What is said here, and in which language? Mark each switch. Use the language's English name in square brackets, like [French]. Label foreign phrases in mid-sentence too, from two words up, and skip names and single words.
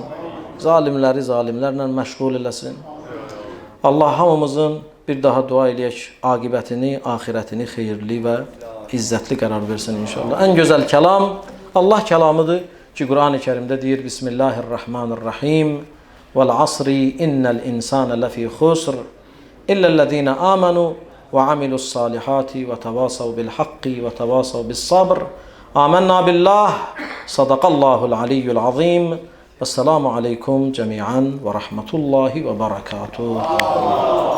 [Azerbaijani] Zalimləri zalimlərlə məşğul eləsin. Allah hamımızın bir daha dua eləyək, aqibətini, axirətini xeyirli və izzətli qərar versin inşallah. Ən gözəl kəlam Allah kəlamıdır ki Quran-ı Kerimdə deyir Bismillahirrahmanirrahim [Arabic] والعصر إن الإنسان لفي خسر إلا الذين آمنوا وعملوا الصالحات وتواصوا بالحق وتواصوا بالصبر. آمنا بالله. صدق الله العلي العظيم. والسلام عليكم جميعا ورحمة الله وبركاته.